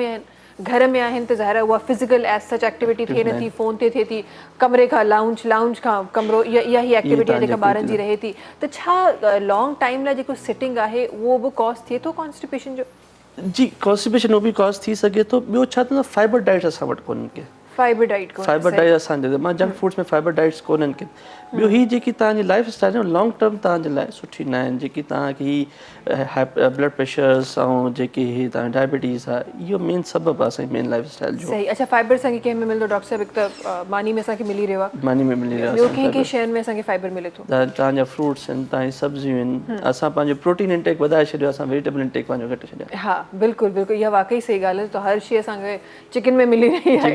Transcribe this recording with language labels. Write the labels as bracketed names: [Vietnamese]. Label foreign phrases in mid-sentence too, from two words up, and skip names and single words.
[Sindhi] घर में आहिनि त ज़ाहिर आहे उहा [English] physical as such activity [Sindhi] थिए नथी फ़ोन ते थिए थी कमरे खां लाउंज खां कमरो इहा ई एक्टिविटी आहे जेका ॿारनि जी रहे थी त छा [English] long time [Sindhi] लाइ जेको सिटिंग आहे उहो बि कॉज़ थिए थो कॉन्स्टिपेशन जो जी कॉन्स्टिपेशन उहो बि कॉज़ थी सघे थो ॿियो छा थींदो [English] fiber diet [Sindhi] असां वटि कोन्हनि के [English] fiber diet [Sindhi] असांजे मां [English] junk foods [Sindhi] में [English] fiber diets [Sindhi] कोन्हनि के ॿियो ही जेकी तव्हांजी [English] life style [Sindhi] आहे [English] long term [Sindhi] तव्हांजे लाइ सुठी न आहिनि जेकी तव्हांखे ही [English] blood pressures [Sindhi] ऐं जेकी ही तव्हांजी डायबिटीज़ आहे इहो मेन सबबु आहे असांजी [English] main life style [Sindhi] जो सही अच्छा फाइबर असांखे कंहिं में मिलंदो डॉक्टर साहिबु हिकु त मानी में असांखे मिली रहियो आहे मानी में मिली रहियो ॿियो कंहिं शयुनि में असांखे फाइबर मिले थो तव्हांजा फ्रूट्स आहिनि तव्हांजी सब्जियूं आहिनि असां पंहिंजो [English] protein intake [Sindhi] वधाए छॾियो असां [English] vegetable intake [Sindhi] पंहिंजो घटि छॾियो हा बिल्कुलु बिल्कुलु इहा वाक़ई सही ॻाल्हि आहे त हर शइ असांखे चिकन में मिली रही आहे